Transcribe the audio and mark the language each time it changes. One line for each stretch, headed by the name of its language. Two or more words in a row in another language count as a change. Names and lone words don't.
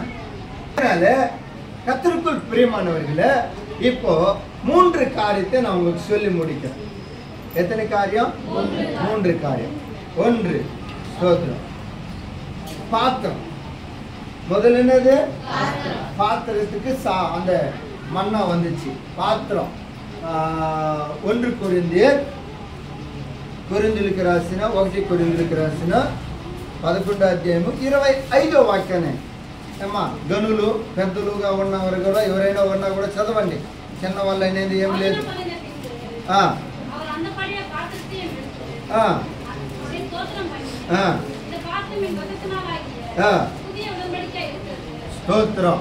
Tamil: கர்த்தருக்குள் பிரியமானவர்களே, இப்போ 3 காரியத்தை நான் உங்களுக்கு சொல்லி முடிக்கிறேன். எத்தனை காரியம்? 3 காரியம். 1 ஸ்தோத்திரம். பாத்திரம். முதல்ல என்னது? பாத்திரத்துக்கு அந்த மண்ணா வந்துச்சு. பாத்திரம்.
Telugu: 1 కొరింథీయులకు రాసిన 1 కొరింథీయులకు రాసిన 11వ అధ్యాయము 25వ వాక్యాన్ని అమ్మా గనులు పెద్దలుగా ఉన్నవారు కూడా ఎవరైనా ఉన్నా కూడా చదవండి. చిన్న వాళ్ళు అనేది ఏం లేదు. స్తోత్రం.